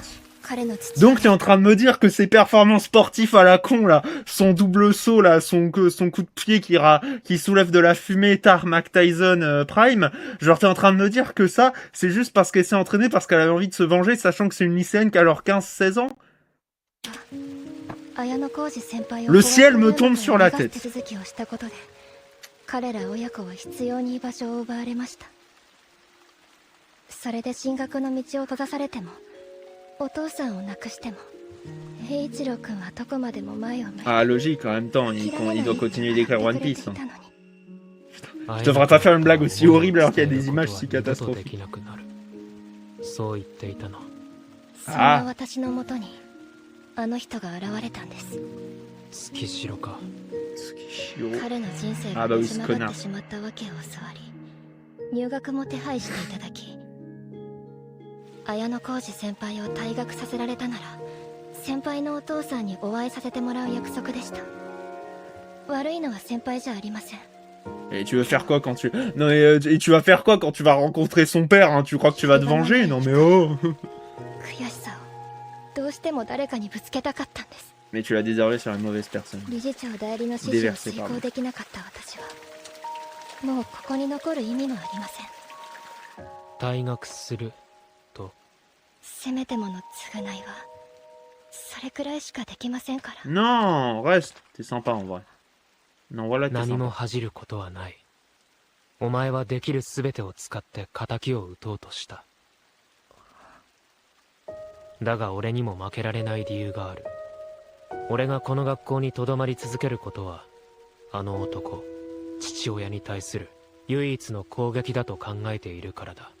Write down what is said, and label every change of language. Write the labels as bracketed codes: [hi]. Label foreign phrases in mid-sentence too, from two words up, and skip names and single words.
[fr] Donc t'es en train de me dire que ses performances sportives à la con là, son double saut là, son coup de pied qui soulève de la fumée, Tar Mac Tyson Prime, genre t'es en train de me dire que ça, c'est juste parce qu'elle s'est entraînée parce qu'elle avait envie de se venger, sachant que c'est une lycéenne qui a alors 15-16 ans. Le ciel me tombe sur la tête. [ja] 彼ら親子は必要に居場所を奪われました。それで進学の道を閉ざされても、お父さんを亡くしても、栄一郎君はどこまでも前を向いて。 [fr] Ah, logique, en même temps, il doit continuer d'écrire One Piece. Je devrais pas faire une blague aussi horrible alors qu'il y a des images si catastrophiques. Ah. [ja] 私の元にあの人が現れたんです。月城か。彼の人生が始まってしまったわけを教わり、入学も手配していただき、綾小路先輩を退学させられたなら、先輩のお父さんにお会いさせてもらう約束でした。悪いのは先輩じゃありません。 [fr] Et tu veux faire quoi quand tu... Non mais et tu vas faire quoi quand tu vas rencontrer son père, hein? Tu crois que tu vas te venger? Non mais oh. [ja] 悔しさをどうしても誰かにぶつけたかったんです。 [fr] Mais tu l'as déservé sur une mauvaise personne. Déversé, pardon. [ja] もうここに残る意味もありません。退学すると。せめてもの償いはそれくらいしかできませんから。 [fr] Non, reste. T'es sympa en vrai. Non, voilà, t'es sympa. [ja] 何も恥じることはない。お前はできるすべてを使って仇を討とうとした。だが俺にも負けられない理由がある。俺がこの学校に留まり続けることは、あの男、父親に対する唯一の攻撃だと考えているからだ。